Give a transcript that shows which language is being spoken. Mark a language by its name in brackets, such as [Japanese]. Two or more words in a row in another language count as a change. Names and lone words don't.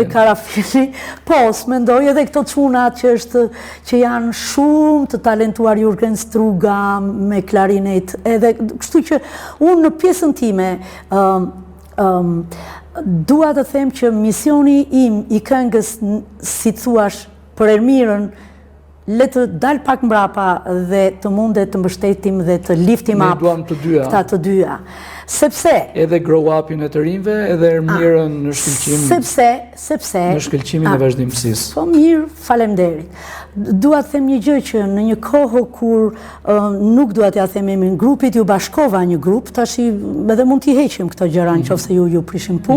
[Albanian] Karafili, po, s'mendoj edhe këto çunat që janë shumë të talentuar, Jurgen Struga me klarinet, edhe kështu që unë në pjesën time dua të them që misioni im i këngës, si thuash, për Ermirën, le të dal pak mbrapa dhe të mundet të mbështetim dhe të [English] liftim up [Albanian] këta të dyja. Sepse edhe [English] grow up-in [Albanian] e të rinjve, edhe Ermirën në shkëlqim. Sepse në shkëlqimin e vazhdimësisë. Po mirë, faleminderit. Dua të them një gjë që në një kohë kur nuk dua t'ja them emrin grupit, ju bashkova një grup, tash edhe mund t'i heqim këto gjëra nëse ju prishim punë.